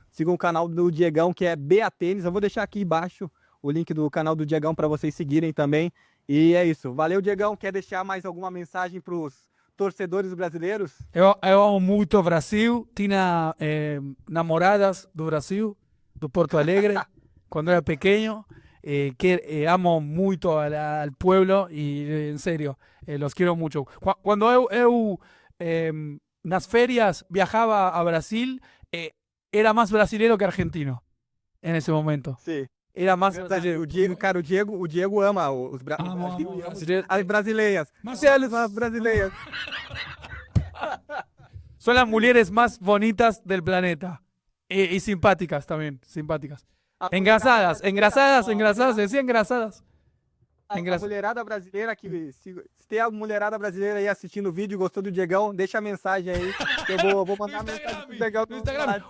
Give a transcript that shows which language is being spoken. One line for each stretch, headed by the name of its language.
Portuguese: Sigam o canal do Diegão, que é BA Tênis. Eu vou deixar aqui embaixo o link do canal do Diegão para vocês seguirem também. E é isso. Valeu, Diegão. Quer deixar mais alguma mensagem para os torcedores brasileiros? Eu amo muito o Brasil. Tinha namoradas do Brasil, do Porto Alegre, quando era
Spanish: pequeño. Amo mucho al pueblo y en serio, los quiero mucho. Cuando
Portuguese: eu nas
Spanish: ferias viajaba a Brasil, era más brasilero que argentino en ese momento.
Portuguese: Sim.
Spanish: Era más
Portuguese: brasileiro. O Diego ama os brasileiros. As brasileiras. As brasileiras.
Spanish: Son las mujeres más bonitas del planeta. Y simpáticas también, simpáticas.
Portuguese: Engraçadas,
Spanish: decía
Portuguese: engraçadas. A mulherada brasileira que se tem a mulherada brasileira aí assistindo o vídeo, gostou do Diegão, deixa a mensagem aí, que eu vou mandar a mensagem pro Diegão no Instagram.